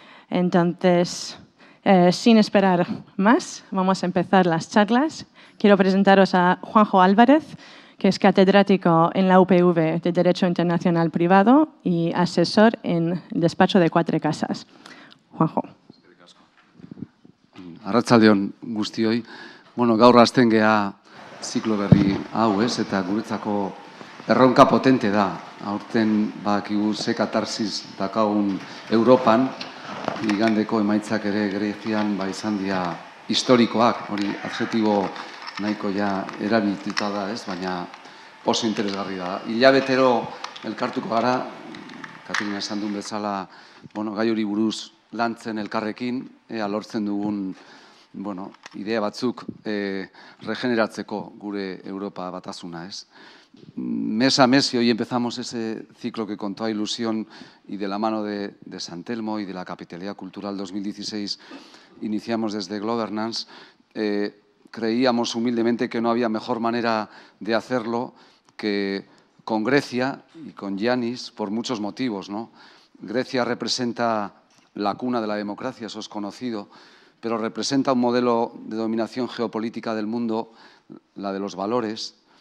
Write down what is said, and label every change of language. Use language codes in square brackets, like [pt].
[es] Entonces, sin esperar más, vamos a empezar las charlas. Quiero presentaros a Juanjo Álvarez, que es catedrático en la UPV de Derecho Internacional Privado y asesor en el despacho de Cuatro Casas. Juanjo. [eu] Arratsaldeon guztioi. Gaur hasten gea ziklo berri hau, eta guretzako erronka potente da. Aurten badakigu ze katarsis daukagun Europan, igandeko emaitzak ere Grezian izan dira historikoak, hori adjektibo nahiko erabilita da, baina oso interesgarri da. Hilabetero elkartuko gara, Katerina esan duen bezala, gai hori buruz lantzen elkarrekin, lortzen dugun idea batzuk regeneratzeko gure Europa batasuna. [es] Mes a mes, y hoy empezamos ese ciclo que con toda ilusión y de la mano de San Telmo y de la Capitalidad Cultural 2016 iniciamos desde Governance. Creíamos humildemente que no había mejor manera de hacerlo que con Grecia y con Yannis por muchos motivos, Grecia representa la cuna de la democracia, eso es conocido, pero representa un modelo de dominación geopolítica del mundo, la de los valores,